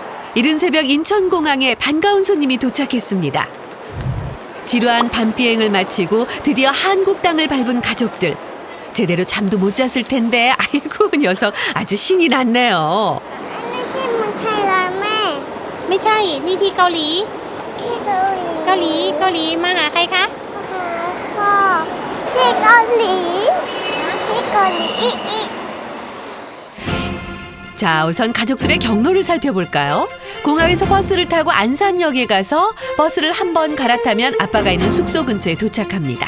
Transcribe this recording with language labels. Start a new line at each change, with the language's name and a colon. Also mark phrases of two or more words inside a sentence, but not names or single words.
Korean: 이른 새벽 인천공항에 반가운 손님이 도착했습니다. 지루한 밤비행을 마치고 드디어 한국 땅을 밟은 가족들. 제대로 잠도 못 잤을 텐데 아이고 녀석 아주 신이 났네요.
Thai: ไม่ใช่นี่ที่เกาหลีเกาหลีมาหาใครคะ
Korean: 자, 우선 가족들의 경로를 살펴볼까요? 공항에서 버스를 타고 안산역에 가서 버스를 한 번 갈아타면 아빠가 있는 숙소 근처에 도착합니다.